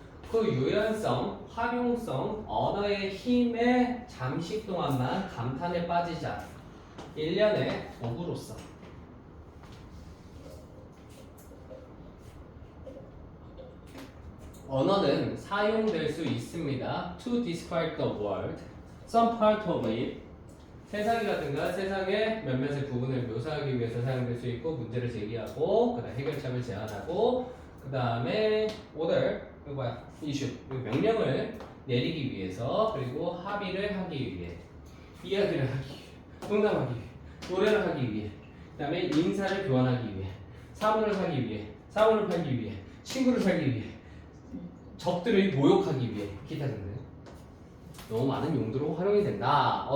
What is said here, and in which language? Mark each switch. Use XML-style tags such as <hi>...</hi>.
<ko>그 유연성, 활용성, 언어의 힘에 잠시 동안만 감탄에 빠지자. 일련의 도구로서. 언어는 사용될 수 있습니다.</ko> <en>To describe the world, some part of it.</en> <ko>세상이라든가 세상의 몇몇의 부분을 묘사하기 위해서 사용될 수 있고 문제를 제기하고 그다음 해결책을 제안하고 그 다음에 order 이거 뭐야 issue 명령을 내리기 위해서 그리고 합의를 하기 위해 이야기를 하기 위해 농담하기 위해 노래를 하기 위해 그 다음에 인사를 교환하기 위해 사물을 사기 위해 사물을 팔기 위해 친구를 살기 위해 적들을 모욕하기 위해 기타 등등 너무 많은 용도로 활용이 된다.</ko>